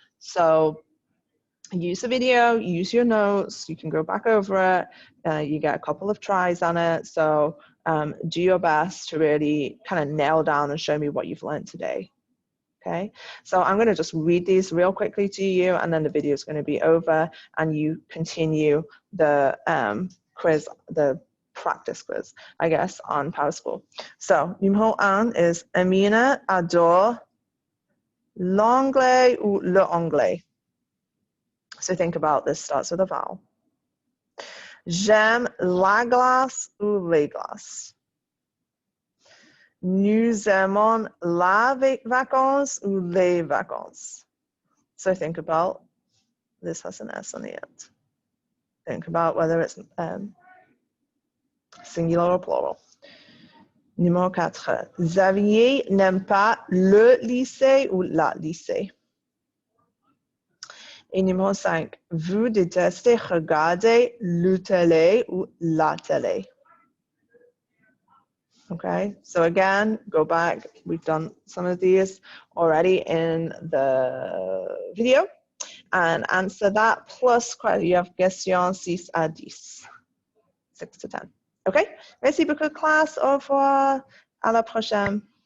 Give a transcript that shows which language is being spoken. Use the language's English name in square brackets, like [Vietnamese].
[English] So use the video, use your notes, you can go back over it, you get a couple of tries on it, so do your best to really kind of nail down and show me what you've learned today. Okay, so I'm going to just read these real quickly to you and then the video is going to be over and you continue the quiz, the practice quiz, I guess, on Power School. So, [French] numéro 1 [English] is [French] Amina adore l'anglais ou le anglais. [English] So think about this, starts with a vowel. [French] J'aime la glace ou les glaces. Nous aimons la vacances ou les vacances. [English] So think about, this has an S on the end. Think about whether it's singular or plural. Numéro 4. [French] Xavier n'aime pas le lycée ou la lycée. Et numéro 5, vous détestez regarder le télé ou la télé. [English] Okay, so again, go back. We've done some of these already in the video. And answer that plus, you have question 6 à 10. 6 to 10. Okay, [French] merci beaucoup classe. Au revoir. À la prochaine.